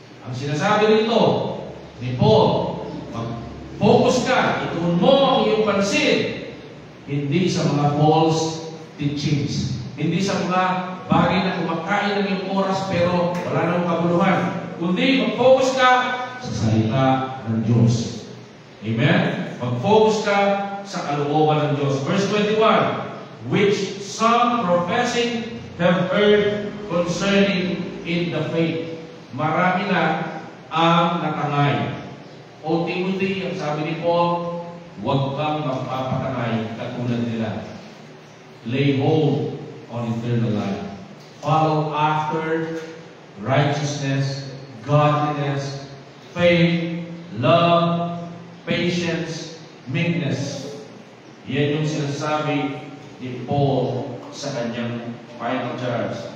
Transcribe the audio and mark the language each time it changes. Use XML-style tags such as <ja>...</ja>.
<tl>Ang sinasabi nito ni Paul, mag-focus ka, ituon mo ang iyong pansin, hindi sa mga</tl> <en>false teachings,</en> <tl>hindi sa mga bagay na kumakain ng iyong oras pero wala nang kabuluhan, kundi mag-focus ka sa salita ng Diyos. Amen? Mag-focus ka sa kalooban ng Diyos.</tl> <en>Verse 21, which some professing have heard concerning in the faith.</en> <tl>Marami na ang natangay. O Timothy, ang sabi ni Paul, huwag kang magpapatangay katulad nila.</tl> <en>Lay hold on eternal life. Follow after righteousness, godliness, faith, love, patience, meekness.</en> <tl>Yan yung sinasabi ni Paul sa kanyang</tl> <en>final charge.</en>